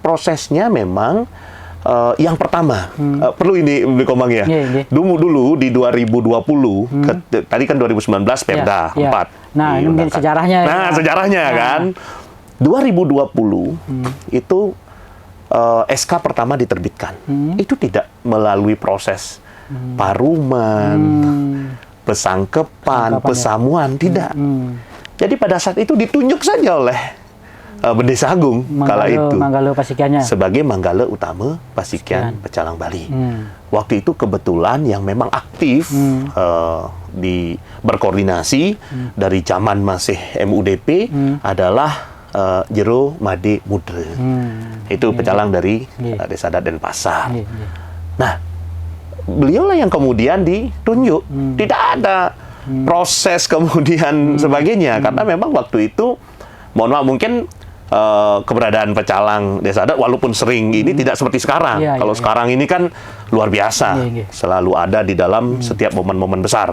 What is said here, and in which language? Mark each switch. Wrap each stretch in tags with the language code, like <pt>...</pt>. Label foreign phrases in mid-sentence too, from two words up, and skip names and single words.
<id>Prosesnya memang yang pertama perlu ini Komang ya. Dulu di 2020 tadi kan 2019 Perda 4. Nah, ini mungkin sejarahnya. Nah, sejarahnya kan 2020 itu SK pertama diterbitkan. Itu tidak melalui proses paruman, pesangkepan, pesamuan, tidak. Jadi pada saat itu ditunjuk saja oleh Bendesa Agung kala itu Manggala Pasikiannya sebagai Manggala Utama Pasikian Pecalang Bali. Waktu itu kebetulan yang memang aktif berkoordinasi dari zaman masih MUDP adalah Jero Made Mudra. Itu pecalang dari Desa Adat Denpasar. Nah, beliaulah yang kemudian ditunjuk. Tidak ada proses kemudian sebagainya karena memang waktu itu mohon maaf mungkin keberadaan pecalang Desa Adat walaupun sering ini tidak seperti sekarang. Kalau sekarang ini kan luar biasa, selalu ada di dalam setiap momen-momen besar.</id>